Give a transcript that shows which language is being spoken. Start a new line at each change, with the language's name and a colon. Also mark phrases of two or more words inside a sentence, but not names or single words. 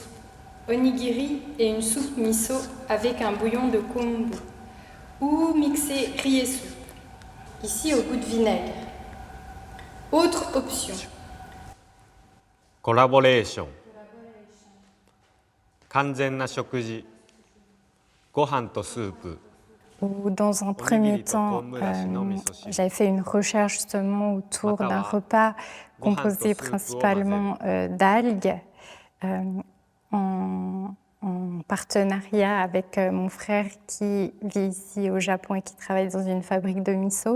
French: Onigiri et une soupe miso avec un bouillon de kombu. Ou mixer riz et soupe. Ici au goût de vinaigre. Autre option. Collaboration.
Japanese: 完全な食事、ご飯とスープ、
French: Où dans un premier temps, j'avais fait une recherche justement autour d'un repas composé principalement d'algues en partenariat avec mon frère qui vit ici au Japon et qui travaille dans une fabrique de miso.